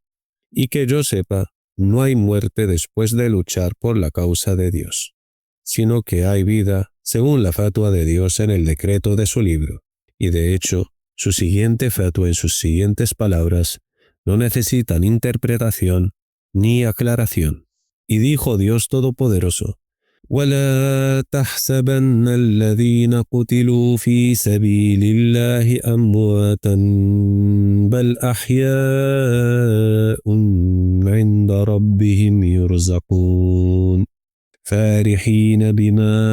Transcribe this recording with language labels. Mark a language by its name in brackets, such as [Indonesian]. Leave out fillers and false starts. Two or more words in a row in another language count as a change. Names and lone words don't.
[Spanish] Y que yo sepa, no hay muerte después de luchar por la causa de Dios, sino que hay vida según la fatua de Dios en el decreto de su libro. Y de hecho, su siguiente fatua en sus siguientes palabras no necesitan interpretación ni aclaración. Y dijo Dios Todopoderoso: [Arabic] ولا تحسبن الذين قتلوا في سبيل الله أمواتا بل أحياء عند ربهم يرزقون فارحين بما